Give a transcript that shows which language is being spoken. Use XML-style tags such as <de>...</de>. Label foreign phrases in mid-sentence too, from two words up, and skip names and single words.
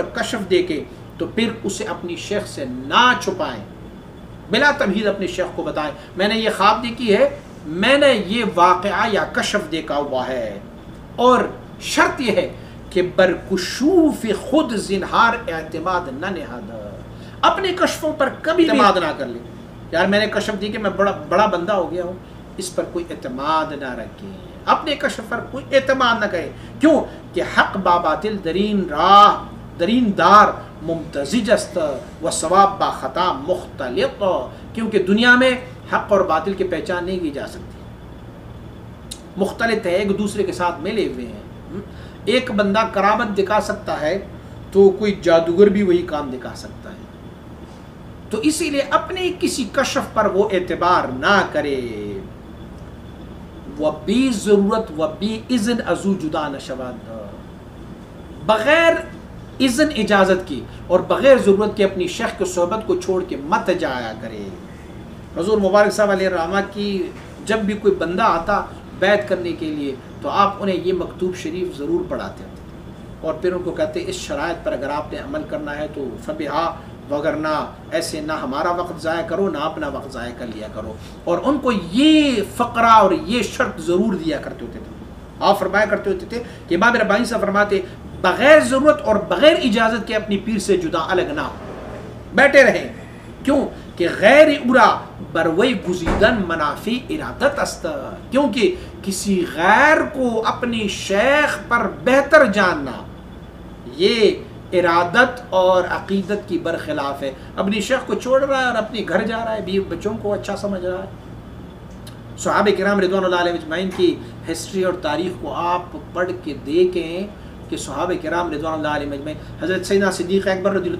<ur>کشف دے کے تو پھر اسے اپنی شیخ سے نہ چھپائیں، بلا تمہید اپنے شیخ کو بتائیں میں نے یہ خواب دیکھی ہے، میں نے یہ واقعہ یا کشف دیکھا ہوا ہے، اور شرط یہ ہے کہ</ur> <fa>برکشوف خود زنہار اعتماد نہ نہاد،</fa> <ur>اپنے کشفوں پر کبھی اعتماد نہ کر لیں، یار میں نے کشف دی کہ میں بڑا بندہ ہو گیا ہوں، اس پر کوئی اعتماد نہ رکھیں، اپنے کشف پر کوئی اعتماد نہ کریں، کیوں کہ</ur> <fa>حق باباطل درین دار ممتزج است و ثواب با خطا مختلط،</fa> <ur>کیونکہ دنیا میں حق اور باطل کی پہچان نہیں کی جا سکتی، مختلط ہے، ایک دوسرے کے ساتھ ملے ہوئے ہیں، ایک بندہ کرامت دکھا سکتا ہے تو کوئی جادوگر بھی وہی کام دکھا سکتا ہے، تو اسی لیے اپنے کسی کشف پر وہ اعتبار نہ کرے، وہ</ur> <fa>بی ضرورت و بی اذن ازو جدا نشود،</fa> <ur>بغیر اذن اجازت کی اور بغیر ضرورت کے اپنی شیخ کی صحبت کو چھوڑ کے مت جایا کرے۔ حضور مبارک صاحب علیہ الرحمہ کی جب بھی کوئی بندہ آتا بیعت کرنے کے لیے تو آپ انہیں یہ مکتوب شریف ضرور پڑھاتے تھے، اور پھر ان کو کہتے اس شرائط پر اگر آپ نے عمل کرنا ہے تو فبہا، وگرنہ ایسے نہ ہمارا وقت ضائع کرو نہ اپنا وقت ضائع کر لیا کرو، اور ان کو یہ فقرہ اور یہ شرط ضرور دیا کرتے ہوتے تھے۔ آپ فرمایا کرتے ہوتے تھے کہ امام ربانی سے فرماتے بغیر ضرورت اور بغیر اجازت کے اپنی پیر سے جدا الگ نہ ہو، بیٹھے رہیں، کیوں کہ</ur> <fa>غیر ابرا بروی گزیدن منافع ارادت است،</fa> <ur>کیونکہ کسی غیر کو اپنی شیخ پر بہتر جاننا یہ ارادت اور عقیدت کی برخلاف ہے، اپنی شیخ کو چھوڑ رہا ہے اور اپنے گھر جا رہا ہے، بیوی بچوں کو اچھا سمجھ رہا ہے۔ صحابہ کرام رضوان اللہ علیہ اجمعین کی ہسٹری اور تاریخ کو آپ پڑھ کے دیکھیں کہ صحابہ کرام رضوان اللہ علیہ اجمعین، حضرت سیدنا صدیق اکبر رضی اللہ</ur>